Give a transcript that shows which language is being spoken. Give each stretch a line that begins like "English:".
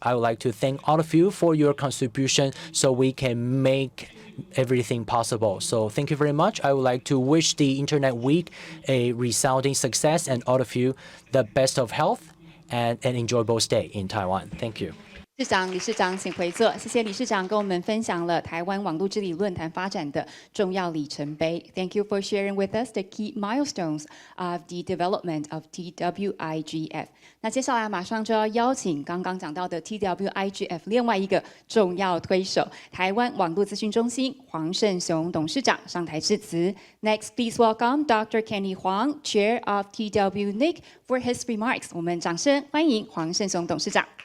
English: I would like to thank all of you for your contribution so we can make everything possible. So thank you very much. I would like to wish the Internet Week a resounding success and all of you the best of health and an enjoyable stay in Taiwan. Thank you.
Chinese: 市长、理事长，请回座。谢谢理事长跟我们分享了台湾网络治理论坛发展的重要里程碑。
English: Thank you for sharing with us the key milestones of the development of TWIGF。
Chinese: 那接下来马上就要邀请刚刚讲到的 TWIGF 另外一个重要推手——台湾网络资讯中心黄胜雄董事长上台致辞。
English: Next, please welcome Dr. Kenny Huang, Chair of TWNIC, for his remarks。
Chinese: 我们掌声欢迎黄胜雄董事长。